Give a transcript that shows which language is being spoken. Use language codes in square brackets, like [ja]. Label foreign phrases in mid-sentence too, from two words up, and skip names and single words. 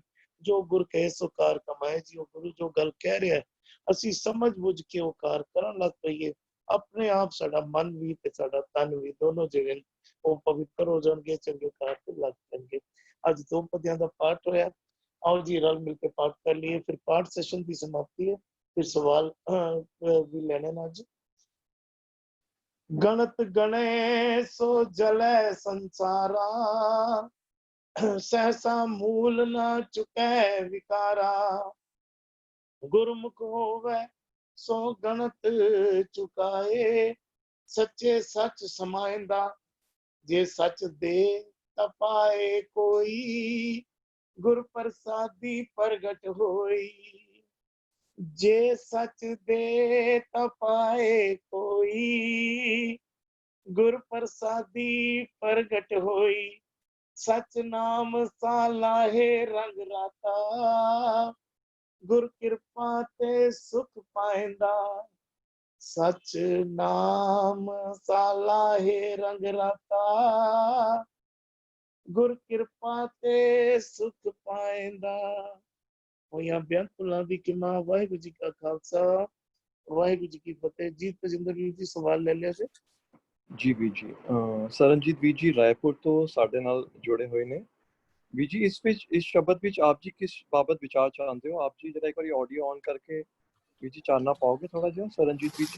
[pa] ਜੋ ਗੁਰ ਕਹੇ ਸੋ ਕਾਰ ਕਮਾਏ ਜੀ, ਉਹ ਗੁਰੂ ਜੋ ਗੱਲ ਕਹਿ ਰਿਹਾ ਅਸੀਂ ਸਮਝ ਬੁੱਝ ਕੇ ਉਹ ਕਾਰ ਕਰਨ ਲੱਗ ਪਈਏ, ਆਪਣੇ ਆਪ ਸਾਡਾ ਮਨ ਵੀ ਤੇ ਸਾਡਾ ਤਨ ਵੀ ਦੋਨੋਂ ਜਿਹੜੇ ਉਹ ਪਵਿੱਤਰ ਹੋ ਜਾਣਗੇ, ਚੰਗੇ ਕਾਰ ਤੇ ਲੱਗ ਜਾਣਗੇ। ਅੱਜ ਦੋ ਪਦਿਆਂ ਦਾ ਪਾਠ ਹੋਇਆ, [hi] आओ जी रल मिलकर पाठ कर लिए, फिर पाठ सेशन की समाप्ति है, फिर सवाल भी लेने ना जी। [pa] ਗਣਤ ਗਣੇ ਸੋ ਜਲੇ ਸੰਸਾਰਾ, ਸਹਸਾ ਮੂਲ ਨ ਚੁਕੇ ਵਿਕਾਰਾ। ਗੁਰਮੁਖ ਹੋਵੇ ਸੋ ਗਣਤ ਚੁਕਾਏ, ਸੱਚੇ ਸਚ ਸਮਾਇੰਦਾ, ਜੇ ਸਚ ਦੇ ਤਪਾਏ ਕੋਈ। ਗੁਰ ਪ੍ਰਸਾਦੀ ਪ੍ਰਗਟ ਹੋਈ, ਜੇ ਸਚ ਦੇ ਤਪਾਏ ਕੋਈ। ਗੁਰ ਪ੍ਰਸਾਦੀ ਪ੍ਰਗਟ ਹੋਈ, ਸਚ ਨਾਮ ਸਾਲਾਹੇ ਰੰਗ ਰਾਤਾ। ਗੁਰ ਕਿਰਪਾ ਤੇ ਸੁਖ ਪਾਇੰਦਾ, ਸਚ ਨਾਮ ਸਾਲਾਹੇ ਰੰਗ ਰਾਤਾ। ਗੁਰ ਕਿਰਪਾ ਤੇ ਸੁਖ ਪਾਇੰਦਾ। ਹੋਇਆ ਬੇਅੰਤ ਭੁੱਲਾਂ ਦੀ ਖਿਮਾ। ਵਾਹਿਗੁਰੂ ਜੀ ਕਾ ਖ਼ਾਲਸਾ, ਵਾਹਿਗੁਰੂ ਜੀ ਕੀ ਫ਼ਤਹਿ। जी तजिंदर ਵੀਰ ਜੀ ਸਵਾਲ ਲੈ ਲਿਆ ਸੀ ਜੀ ਵੀਰ ਜੀ। ਸਰਨਜੀਤ ਵੀਰ ਜੀ ਰਾਏਪੁਰ ਤੋਂ ਸਾਡੇ ਨਾਲ ਜੁੜੇ ਹੋਏ ਨੇ। ਵੀਰ ਜੀ ਇਸ ਸ਼ਬਦ ਵਿੱਚ ਆਪ ਜੀ ਕਿਸ ਬਾਬਤ ਵਿਚਾਰ ਚਾਹੁੰਦੇ ਹੋ? ਆਪ ਜੀ ਜਰਾ ਇੱਕ ਵਾਰੀ ਆਡੀਓ ਔਨ ਕਰਕੇ ਵੀਰ ਜੀ ਚਾਨਣਾ ਪਾਓਗੇ ਥੋੜਾ ਜਿਹਾ ਸਰਨਜੀਤ ਵੀਰ ਜੀ?